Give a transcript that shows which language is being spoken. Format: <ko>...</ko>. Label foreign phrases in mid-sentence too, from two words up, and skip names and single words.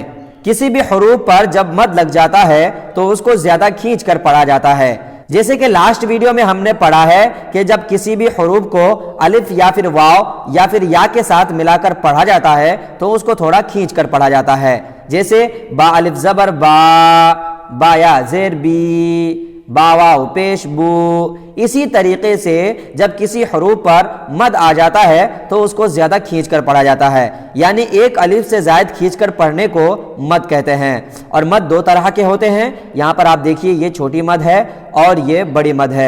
<ur>کسی بھی حروف پر جب مد لگ جاتا ہے تو اس کو زیادہ کھینچ کر پڑھا جاتا ہے۔ جیسے کہ</ur> <en>last video</en> <ur>میں ہم نے پڑھا ہے کہ جب کسی بھی حروف کو الف یا پھر واو یا پھر یا کے ساتھ ملا کر پڑھا جاتا ہے تو اس کو تھوڑا کھینچ کر پڑھا جاتا ہے۔ جیسے با الف زبر با، با یا زیر بی، با واو پیش بو۔ اسی طریقے سے جب کسی حروف پر مد آ جاتا ہے تو اس کو زیادہ کھینچ کر پڑھا جاتا ہے، یعنی ایک الف سے زائد کھینچ کر پڑھنے کو مد کہتے ہیں۔ اور مد دو طرح کے ہوتے ہیں، یہاں پر آپ دیکھیے یہ چھوٹی مد ہے اور یہ بڑی مد ہے۔</ur>